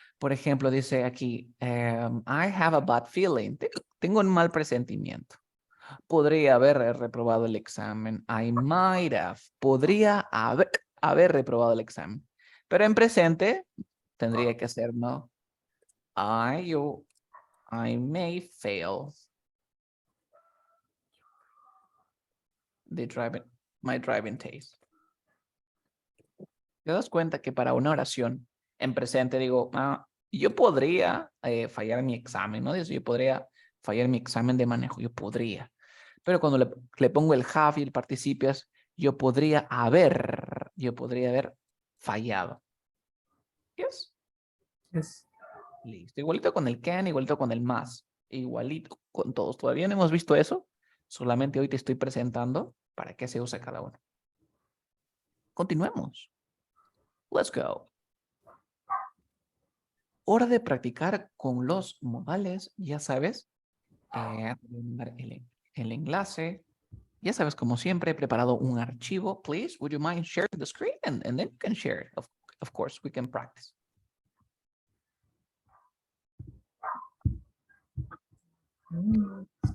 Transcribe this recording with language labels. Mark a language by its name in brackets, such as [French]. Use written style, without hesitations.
[Spanish] Por ejemplo, dice aquí, [English] I have a bad feeling. [Spanish] Tengo un mal presentimiento. Podría haber reprobado el examen. [English] I might have. [Spanish] Podría haber reprobado el examen. Pero en presente tendría que ser, ¿no? [English] I may fail my driving test. [Spanish] ¿Te das cuenta que para una oración en presente digo, yo podría fallar mi examen, ¿no? Yo podría fallar mi examen de manejo, yo podría. Pero cuando le pongo el have y el participios, yo podría haber fallado. [English] Yes. Yes. [Spanish] Listo. Igualito con el can, igualito con el más. Igualito con todos. Todavía no hemos visto eso. Solamente hoy te estoy presentando para qué se usa cada uno. Continuemos. [English] Let's go. [Spanish] Hora de practicar con los modales, ya sabes. El enlace. Ya sabes, como siempre, he preparado un archivo. [English] Please, would you mind sharing the screen? And then you can share it. Of course, we can practice. Mm.